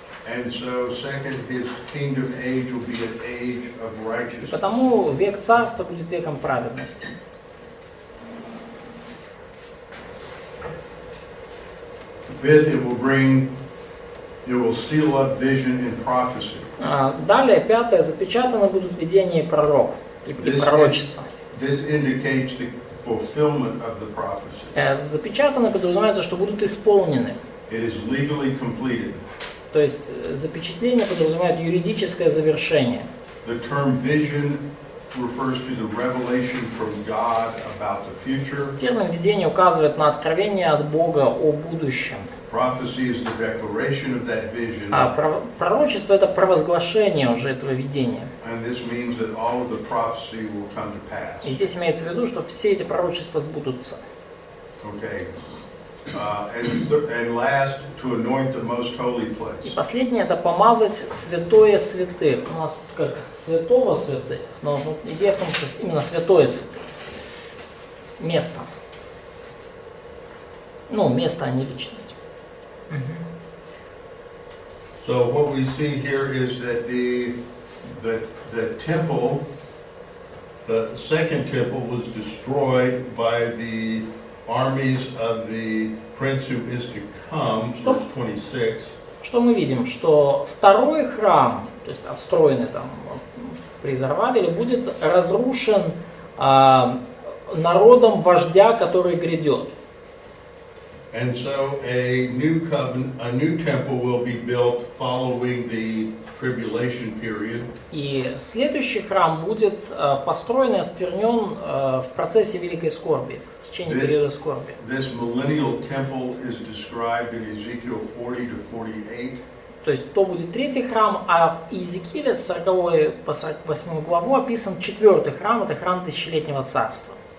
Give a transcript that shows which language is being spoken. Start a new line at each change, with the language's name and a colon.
English: And so, second, his kingdom age will be an age of
Russian: И
English: righteousness.
Russian: потому век царства будет веком праведности.
English: Fifth, it will seal up vision and prophecy.
Russian: Далее, пятое, запечатаны будут видения и пророк, и пророчества.
English: This indicates the fulfillment of the prophecy.
Russian: Запечатаны подразумевается, что будут исполнены.
English: It is legally completed.
Russian: То есть запечатление подразумевает юридическое завершение.
English: The term vision refers to the revelation from God about the future.
Russian: Термин видение указывает на откровение от Бога о будущем.
English: Prophecy is the declaration of that vision.
Russian: А пророчество это провозглашение уже этого видения.
English: And this means that all of the prophecy will come to pass.
Russian: И здесь имеется в виду, что все эти пророчества сбудутся.
English: Okay. And last, to anoint the most holy
Russian: И
English: place.
Russian: последнее это помазать святое святых. У нас тут как святого святых, но идея в том, что именно святое святых. Место. Ну, место, а не личность.
English: So what we see here is that the temple, the second temple, was destroyed by the armies of the prince who is to come, verse 26.
Russian: Что мы видим? Что второй храм, то есть отстроенный там при Зарвавеле, будет разрушен народом вождя, который грядет.
English: And so a new temple will be built following the tribulation period.
Russian: И следующий храм будет построен и осквернен в процессе великой скорби, в течение периода скорби.
English: This millennial temple is described in Ezekiel 40 to 48.
Russian: То есть то будет третий храм, а в Иезекииле с 40 по 48 главу описан четвертый храм, это храм тысячелетнего царства.